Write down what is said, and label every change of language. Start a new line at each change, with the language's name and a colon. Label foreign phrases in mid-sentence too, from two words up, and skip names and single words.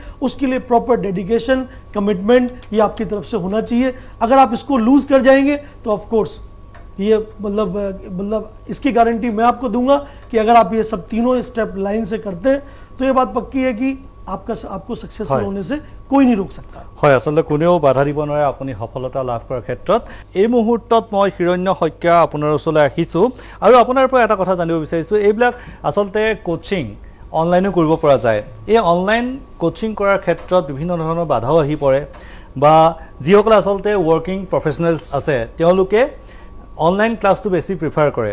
Hindi: उसके लिए
English: proper dedication commitment
Hindi: ये आपकी तरफ से होना चाहिए। अगर आप इसको लूज कर जाएंगे तो
English: of course
Hindi: ये मतलब इसकी गारंटी मैं आपको दूंगा कि अगर आप ये सब तीनों स्टेप लाइन से करते हैं तो ये बात पक्की है कि आपको सक्सेसफुल होने से कोई नहीं रोक सकता।
Assamese: হয় আসলে কোনেও বাধা দিব নোৱাৰে আপুনি সফলতা লাভ কৰাৰ ক্ষেত্ৰত। এই মুহূৰ্তত মই হিৰণ্য শইকীয়া আপোনাৰ ওচৰলৈ আহিছোঁ আৰু আপোনাৰ পৰা এটা কথা জানিব বিচাৰিছোঁ, এইবিলাক আচলতে কোচিং অনলাইনো কৰিব পৰা যায়। এই
English: online coaching
Assamese: কৰাৰ ক্ষেত্ৰত বিভিন্ন ধৰণৰ বাধাও আহি পৰে বা যিসকলে আচলতে
English: working professionals
Assamese: আছে তেওঁলোকে অনলাইন ক্লাছটো বেছি প্ৰিফাৰ কৰে।